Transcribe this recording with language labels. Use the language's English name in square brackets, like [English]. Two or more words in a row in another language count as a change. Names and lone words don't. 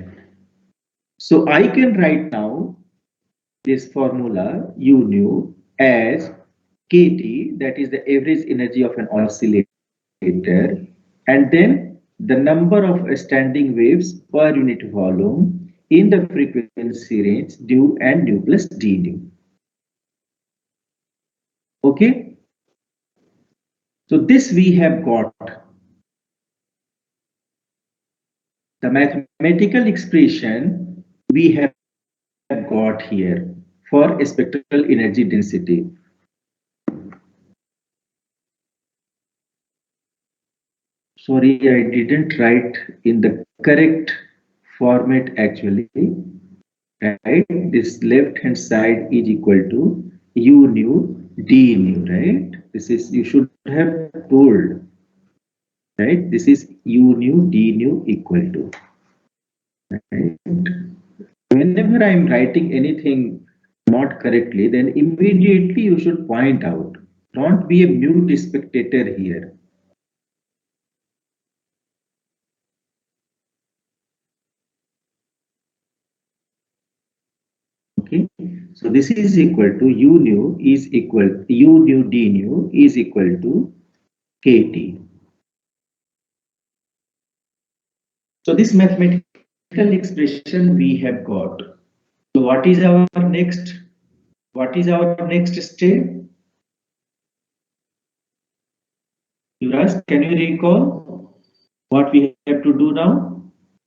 [English] So I can write now this formula U nu as kT, that is the average energy of an oscillator, and then the number of standing waves per unit volume in the frequency range du and nu plus d nu. Okay, so this we have got. The mathematical expression we have got here for spectral energy density. Sorry, I didn't write in the correct format actually. Right? This left hand side is equal to U nu D nu, right? This is, you should have told, right? This is U nu D nu equal to, right? Whenever I am writing anything not correctly, then immediately you should point out. Don't be a mute spectator here. Okay, so this is equal to U nu is equal, U nu D nu is equal to KT. So this mathematical expression we have got. So what is our next? What is our next step? Yuvraj, can you recall what we have to do now?